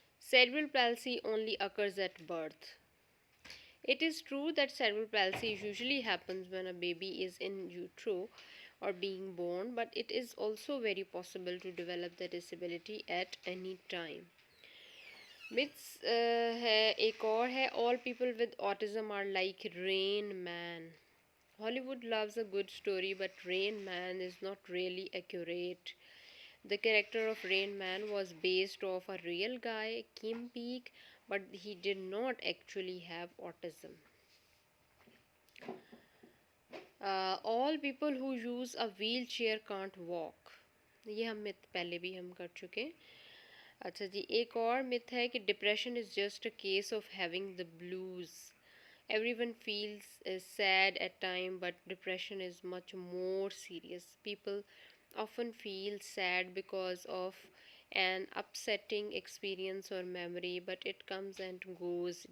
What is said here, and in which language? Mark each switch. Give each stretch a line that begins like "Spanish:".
English: Cerebral palsy only occurs at birth. It is true that cerebral palsy usually happens when a baby is in utero or being born, but it is also very possible to develop the disability at any time.
Urdu: Myths ہے ایک اور ہے.
English: All people with autism are like Rain Man. Hollywood loves a good story, but Rain Man is not really accurate. The character of Rain Man was based off a real guy, Kim Peek, but he did not actually have autism. All people who use a wheelchair can't walk.
Urdu: یہ ہم myth پہلے بھی ہم کر چکے. اچھا جی. ایک اور myth ہے کہ
English: depression is just a case of having the blues. Everyone feels sad at time, but depression is much more serious. People often feel sad because of an upsetting experience or memory, but it comes and goes.